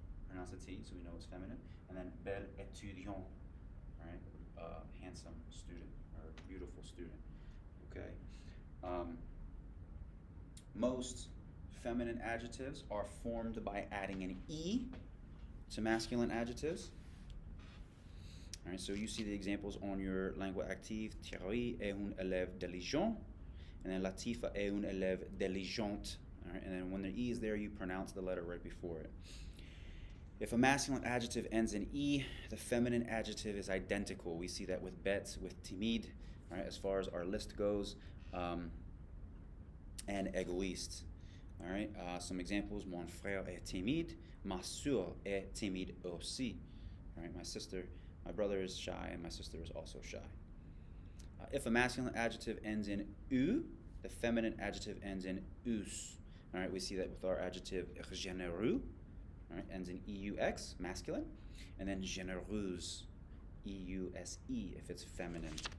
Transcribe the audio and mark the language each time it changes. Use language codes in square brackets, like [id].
[en] Pronounce the T, so we know it's feminine. And then [fr] belle étudiant. [en] All right. Handsome student or beautiful student. Okay. Most feminine adjectives are formed by adding an E to masculine adjectives. All right, so you see the examples on your langue active. [fr] Thierry est un élève diligent, [en] and then [fr] Latifa est un élève diligente. [en] All right, and then when the E is there, you pronounce the letter right before it. If a masculine adjective ends in E, the feminine adjective is identical. We see that with bête, with timide, all right, as far as our list goes, and égoïste. All right, some examples: [fr] mon frère est timide, ma sœur est timide aussi. [en] All right, my brother is shy, and my sister is also shy. If a masculine adjective ends in U, the feminine adjective ends in us. All right, we see that with our adjective généreux. All right, ends in EUX, masculine, and then généreuse, EUSE, if it's feminine.